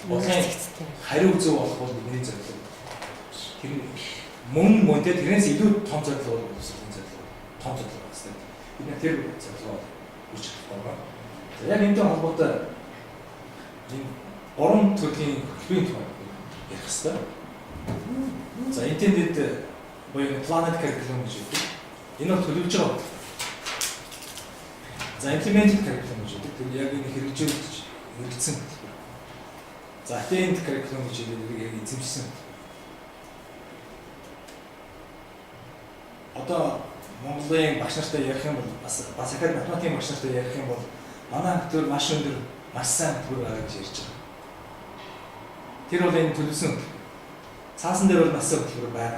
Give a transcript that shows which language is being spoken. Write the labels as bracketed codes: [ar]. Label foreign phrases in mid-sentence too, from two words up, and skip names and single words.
[mn] Бодлогын хариу зөв болох бол бидний зорилго. Тэр мөн тэрнээс илүү том зорилго бол боловсролын зорилго. Том зорилго байна. Бид тэр зорилгоо хүрч чадах байгаа. Яг энэтэй холбоотой энэ 3 төрлийн хөтөлбөрийн тухай ярих хэрэгтэй. За intended буюу [en] planet curriculum [mn] гэж үүдэг. Энэ бол төлөвлөж байгаа. За [en] implemented curriculum [mn] гэж үүдэг. Тэр яг энэ хэрэгжүүлсэн хөтөлбөр. За [en] attained curriculum [mn] гэж үүдэг яг эзэмшсэн. Одоо Монголын багш нартай ярих юм бол бас ахад математикийн багш нартай ярих юм бол манай хөтөлбөр маш өндөр, маш сайн хөтөлбөр байгаа гэж ярьж байгаа. Тэр бол энэ төлөвлөсөн хөтөлбөр. Цаасан дээр бол нас хөтөлбөр байна.